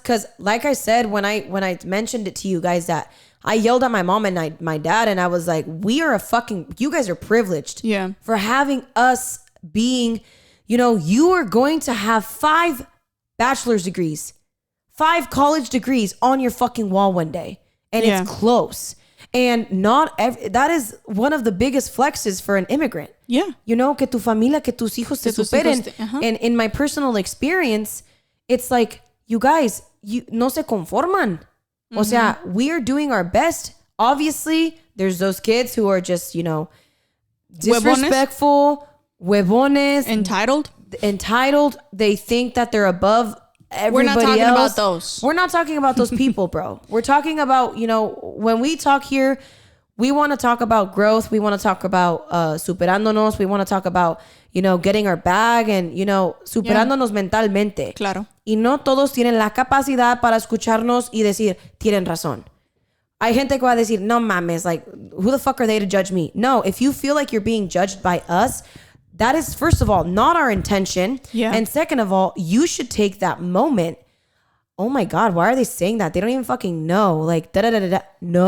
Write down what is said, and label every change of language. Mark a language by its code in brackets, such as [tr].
[en] Because like I said, when I mentioned it to you guys, that I yelled at my mom and my dad, and I was like, you guys are privileged for having us being, you are going to have 5 bachelor's degrees, 5 college degrees on your fucking wall one day. And it's close. And that is one of the biggest flexes for an immigrant. Yeah. [es] Que tu familia, que tus hijos se superen. [en] And in my personal experience, it's like, you guys, [es] no se conforman. O sea, [en] we are doing our best. Obviously, there's those kids who are just, disrespectful, huevones. Entitled. They think that they're above everybody else. We're not talking about those. We're not talking about those people, bro. We're talking about, when we talk here, we want to talk about growth. We want to talk about superándonos. We want to talk about, getting our bag and, [es] superándonos mentalmente. Claro. Y no todos tienen la capacidad para escucharnos y decir, tienen razón. Hay gente que va a decir, no mames, [en] like, who the fuck are they to judge me? No, if you feel like you're being judged by us, that is, first of all, not our intention. Yeah. And second of all, you should take that moment. Oh my God, why are they saying that? They don't even fucking know. Like, da-da-da-da-da. No.